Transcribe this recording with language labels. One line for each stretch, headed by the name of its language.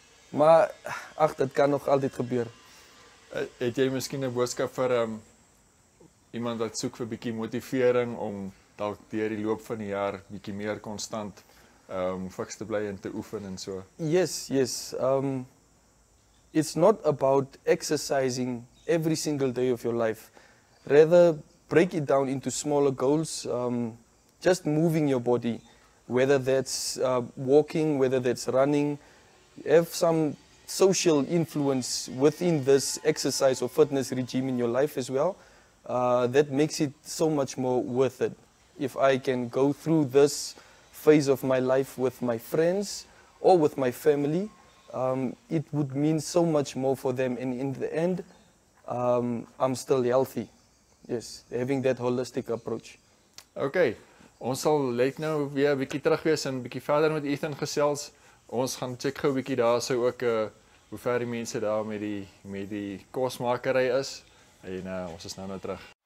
Afrikaans: Maar ag, dit kan nog altyd gebeur. Het jy miskien 'n boodskap vir iemand wat soek vir bietjie motivering om dalk deur die loop van die jaar bietjie meer konstant fiks te bly en te oefen en so?
English: Yes. It's not about exercising every single day of your life. Rather, break it down into smaller goals. Just moving your body, whether that's walking, whether that's running. Have some social influence within this exercise or fitness regime in your life as well. That makes it so much more worth it. If I can go through this phase of my life with my friends or with my family, it would mean so much more for them. And in the end, I'm still healthy. Yes, having that holistic approach.
Afrikaans: Okay, ons sal net nou weer 'n bietjie terug wees en 'n bietjie verder met Ethan gesels. Ons gaan check gou 'n bietjie daarso ook hoe ver die mense daar met die kosmakery is en ons is nou terug.